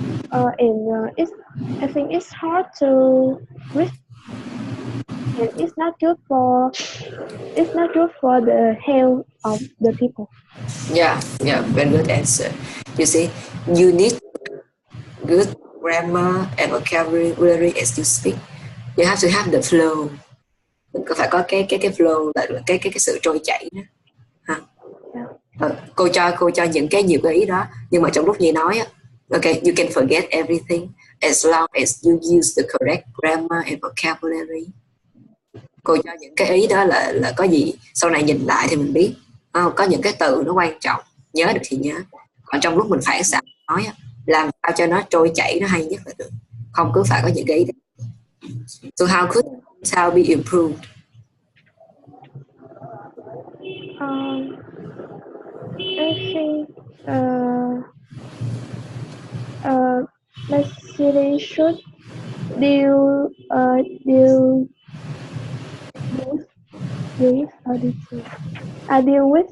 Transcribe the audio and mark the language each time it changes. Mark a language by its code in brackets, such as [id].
[en] I think it's hard to read, and it's not good for the health of the people. Yeah, very good answer. You see, you need good grammar and vocabulary as you speak. You have to have the flow. [vi] Mình có phải có cái flow là cái sự trôi chảy đó. Ha. Cô cho những cái nhiều cái ý đó, nhưng mà trong lúc Nhi nói á, [en] okay, you can forget everything as long as you use the correct grammar and vocabulary. [vi] Cô cho những cái ý đó là có gì sau này nhìn lại thì mình biết. Có những cái từ nó quan trọng, nhớ được thì nhớ. Còn trong lúc mình phản xạ nói á, làm sao cho nó trôi chảy, nó hay nhất là được. Không cứ phải có những cái ý đó. [en] So how could how be improved? I think the city should deal deal with the air pollution.